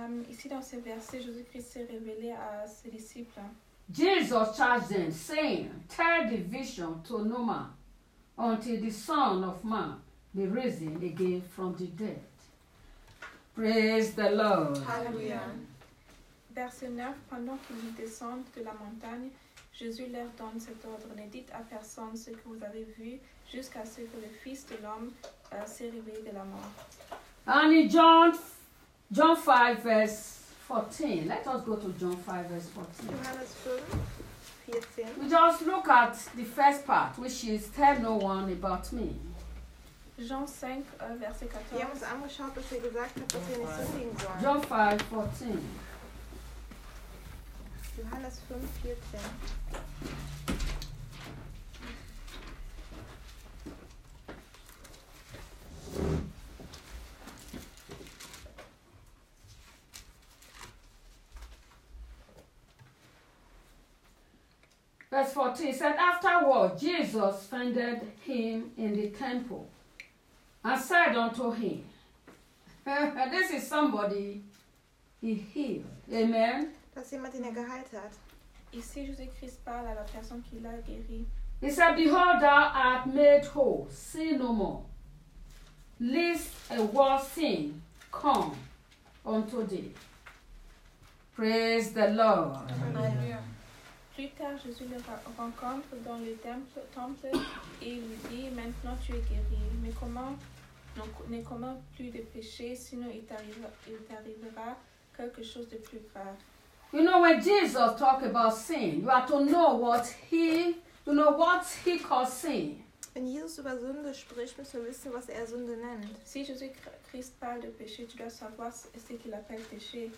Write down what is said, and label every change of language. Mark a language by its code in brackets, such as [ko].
[fr] Ici dans ce verset, Jésus-Christ s'est révélé à ses disciples. [en] Jesus charged them, saying, tell the vision to no man until the Son of Man be risen again from the dead. Praise the Lord. Hallelujah. [fr] Verset 9, pendant qu'ils descendent de la montagne, Jésus leur donne cet ordre. Ne dites à personne ce que vous avez vu jusqu'à ce que le Fils de l'homme s'est réveillé de la mort. [en] And in John 5, verse 14. Let us go to John 5, verse 14. [de] Johannes 5, 14. [en] We just look at the first part, which is tell no one about me. [fr] Jean 5, verset 14. [de] Wir haben uns angeschaut, was er gesagt hat, dass wir nicht so sehen sollen. [en] John 5, 14. [de] Johannes 5, 14. [en] Verse 14, it said, afterward, Jesus fended him in the temple and said unto him, this is somebody he healed. Amen. [de] Das jemand, den geheilt hat. [fr] Ici, Jésus-Christ parle à la personne qui l'a guéri. [en] He said, behold, thou art made whole, sin no more, lest a worse sin come unto thee. Praise the Lord. Amen. [fr] Plus tard, Jésus le rencontre dans le temple et lui dit, maintenant tu es guéri, mais comment ne commets plus de péché, sinon il t'arrivera quelque chose de plus grave. [en] You know, when Jesus talk about sin, you have to know what he calls sin. [de] Wenn Jesus über Sünde spricht, müssen wir wissen, was er Sünde nennt. [fr] Si Jésus Christ parle de péché, tu dois savoir ce qu'il appelle péché.